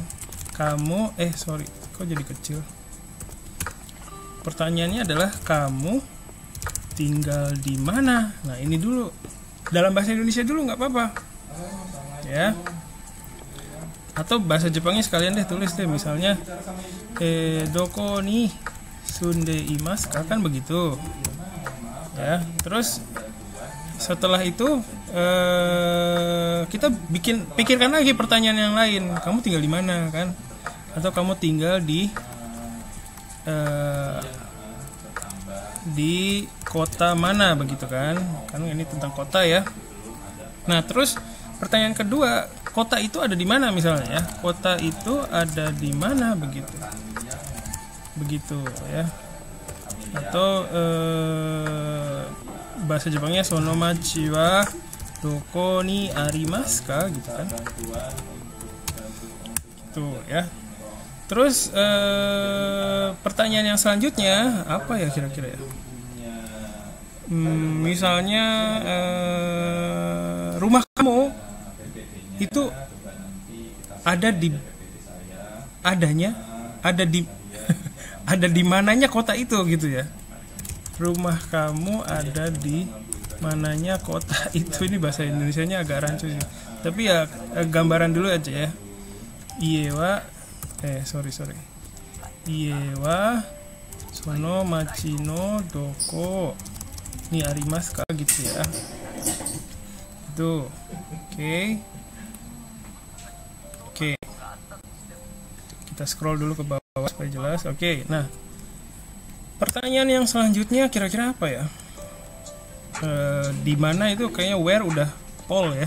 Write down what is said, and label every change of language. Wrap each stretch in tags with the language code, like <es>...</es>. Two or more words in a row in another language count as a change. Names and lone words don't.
<id>Kamu kok jadi kecil. Pertanyaannya adalah kamu tinggal di mana? Nah, ini dulu. Dalam bahasa Indonesia dulu nggak apa-apa. Ya. Atau bahasa Jepangnya sekalian deh, tulis deh misalnya</id> <ja>どこに 住んで います</ja> <id>kan begitu. Ya, terus setelah itu kita pikirkan lagi pertanyaan yang lain. Kamu tinggal di mana kan? Atau kamu tinggal di kota mana begitu kan? Kan ini tentang kota ya. Nah, terus pertanyaan kedua, kota itu ada di mana misalnya ya? Kota itu ada di mana begitu. Begitu ya. Atau bahasa Jepangnya</id> <ja>その町 は どこに あります か</ja> <id>gitu kan. Tuh ya. Terus pertanyaan yang selanjutnya apa ya kira-kira ya? Misalnya rumah kamu itu ada di mananya kota itu gitu ya. Rumah kamu ada di mananya kota itu. Ini bahasa Indonesianya agak rancu sih. Tapi ya gambaran dulu aja ya.</id> <ja>家は 家は その 町 の どこに あります か</ja> <id>gitu ya. Itu. Oke. Kita scroll dulu ke bawah supaya jelas. Oke. Nah, pertanyaan yang selanjutnya kira-kira apa ya? Di mana itu kayaknya</id> <en>where udah all ya.</en>